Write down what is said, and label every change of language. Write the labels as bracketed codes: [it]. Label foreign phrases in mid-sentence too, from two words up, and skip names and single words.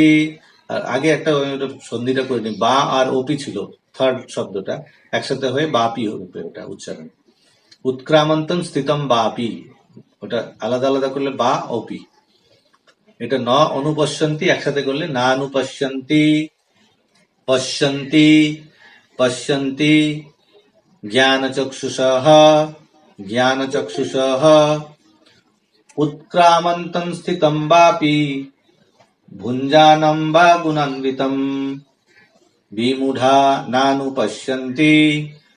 [bn] আর আগে একটা সন্ধিটা করে নি, বা আর ওপি ছিল থার্ড শব্দটা, একসাথে হয়ে বাপি হবে ওটা উচ্চারণ। [sa] উৎক্রামন্তম স্থিতম বাপি, [bn] ওটা আলাদা আলাদা করলে বা ওপি। এটা [sa] ন অনুপশ্যন্তি [bn] একসাথে করলে [sa] না অনুপশ্যন্তি। পশ্যন্তি পশ্যন্তি জ্ঞানচক্ষুষঃ জ্ঞানচক্ষুষঃ উৎক্রামন্তম স্থিতম বাপি ভুঞ্জানম বা গুণান্বিতম বিমূঢ়া নানুপশ্যন্তি